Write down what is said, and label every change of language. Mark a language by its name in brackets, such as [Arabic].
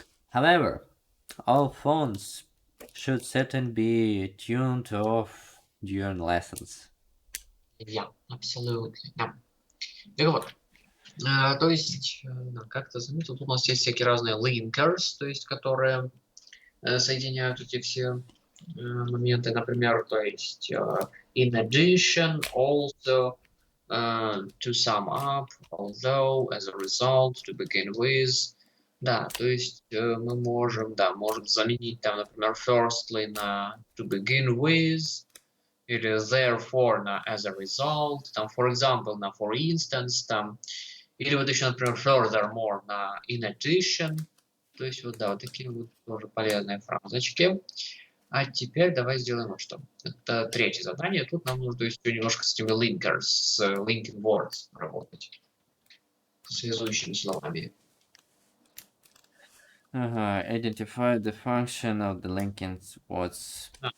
[English] However, all phones should certainly be tuned off during lessons. Yeah, absolutely. Yeah. [Russian] Так вот, то есть, как ты заметил, тут у нас есть всякие разные linkers, то есть, которые соединяют эти все моменты, например, то есть, [English] in addition, also, to sum up, although, as a result, to begin [Russian] with. Да, то есть мы можем заменить там, например, [English] firstly [Russian] на [English] to begin with, [Russian] или [English] therefore [Russian] на [English] as a result, [Russian] там, [English] for example, [Russian] на [English] for instance, [Russian] там, или вот еще, например, [English] furthermore [Russian] на [English] in addition, [Russian] то есть вот, да, вот такие вот тоже полезные фразочки. А теперь давай сделаем вот что. Это третье задание, тут нам нужно еще немножко с этими linkers, с [English] linking words [Russian] работать, с связующими словами. [English] Identify the function of the linking words.